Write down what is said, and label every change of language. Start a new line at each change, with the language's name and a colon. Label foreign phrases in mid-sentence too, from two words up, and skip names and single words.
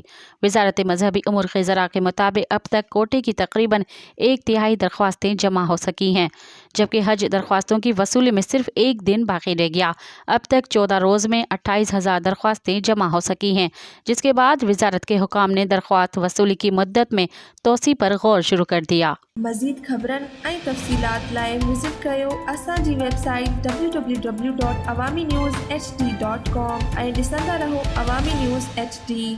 Urdu: وزارت مذہبی امور خزرہ کے مطابق اب تک کوٹے کی تقریباً 1/3 درخواستیں جمع ہو سکی ہیں، جبکہ حج درخواستوں کی وصولی میں صرف ایک دن باقی رہ گیا۔ اب تک 14 روز میں 28,000 درخواستیں جمع ہو سکی ہیں، جس کے بعد وزارت کے حکام نے درخواست وصولی کی مدت میں توسیع پر غور شروع کر دیا۔
Sindhi: مزید خبرن ऐं तफ़सीलात लाइ विज़िट कयो असांजी वेबसाइट www.awamiNewsHD.com ऐं ॾिसंदा रहो अवामी न्यूज़ HD।